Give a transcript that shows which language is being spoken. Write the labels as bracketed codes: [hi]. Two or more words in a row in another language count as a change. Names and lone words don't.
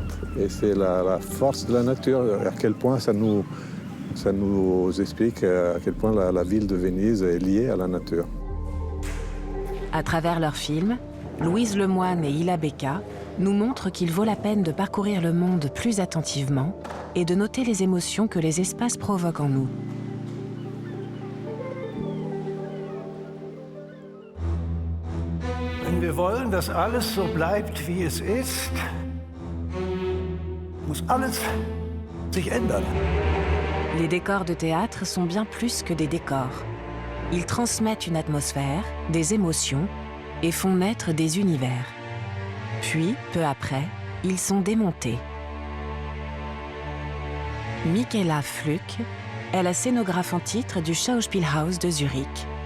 [fr] Et c'est la force de la nature, à quel point ça nous explique à quel point la ville de Venise est liée à la nature. À travers leurs films, Louise Lemoine et Hilla Becca nous montrent qu'il vaut la peine de parcourir le monde plus attentivement et de noter les émotions que les espaces provoquent en nous. [de] Wenn wir wollen, dass alles so bleibt, wie es ist, muss alles sich ändern. [fr] Les décors de théâtre sont bien plus que des décors. Ils transmettent une atmosphère, des émotions et font naître des univers. Puis, peu après, ils sont démontés. Michaela Fluck est la scénographe en titre du Schauspielhaus de Zurich.